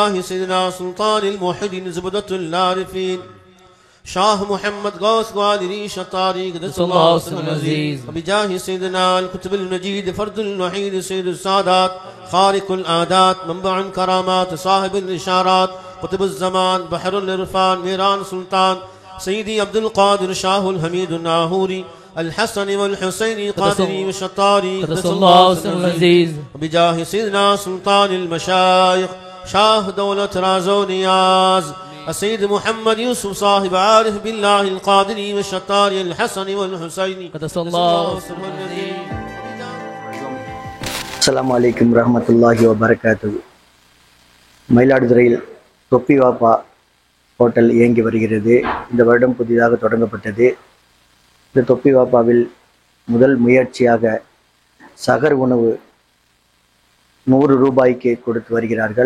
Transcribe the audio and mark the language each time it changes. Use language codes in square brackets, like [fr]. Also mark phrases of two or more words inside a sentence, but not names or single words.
[ar] بجاه سيدنا سلطان الموحدين زبدة العارفين شاه محمد غوث قادري شطاري قدس الله سر العزيز وبجاه سيدنا الكتب المجيد فرد الوحيد سيد السادات خارق العادات منبع الكرامات صاحب الإشارات قطب الزمان بحر الإرفان ميران سلطان سيدي عبد القادر شاه الحميد الناهوري الحسن والحسين قادري وشطاري قدس الله سر العزيز وبجاه سيدنا سلطان المشايخ شاه دولة رازو نياز السيد محمد يوسف صاحب عارف بالله القادري والشطاري الحسن والحسين قدس الله سر العزيز. السلام عليكم ورحمة الله وبركاته. [ta] மயிலாடுதுறையில் தொப்பி வாப்பா ஹோட்டல் இயங்கி வருகிறது. இந்த வருடம் புதிதாக தொடங்கப்பட்டது. இந்த தொப்பி வாப்பாவில் முதல் முயற்சியாக சகர் உணவு 100 ரூபாய்க்கு கொடுத்து வருகிறார்கள்.